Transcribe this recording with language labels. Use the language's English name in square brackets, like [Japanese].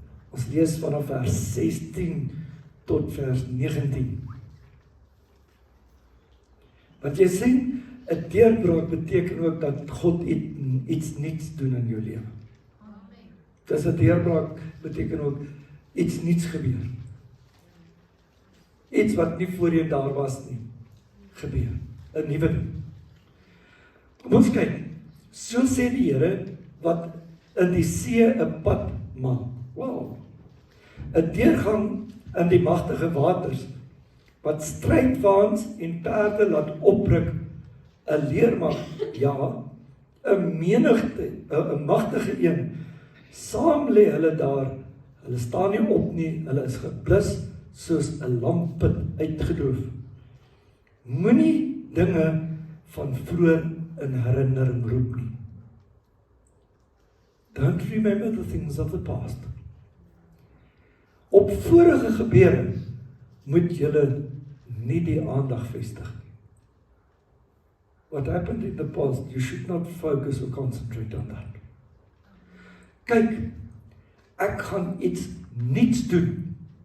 [Afrikaans] Ons lees vanaf vers 16 tot vers 19. Want jy sien, 'n deurbraak beteken ook dat God iets nuuts doen in jou lewe. Dis 'n deurbraak beteken ook iets nuuts gebeur. Iets wat nie voorheen daar was nie, gebeur. 'n Nuwe ding. Kom ons kyk. So sê die Here wat in die see 'n pad maak. Wow. 'n deurgang in die magtige waters, wat strydwaans en perde laat opruk, 'n leermag, ja, 'n menigte, 'n magtige een. Saam lê hulle daar, hulle staan nie op nie, hulle is geblus soos 'n lampet uitgedoof. Moenie dinge van vroeër in herinnering roep nie. [English] Don't remember the things of the past. [Afrikaans] Op vorige gebeure moet julle nie die aandag vestig nie. [English] What happened in the past, you should not focus or concentrate on that. [Afrikaans] Kyk, ek gaan iets niets doen.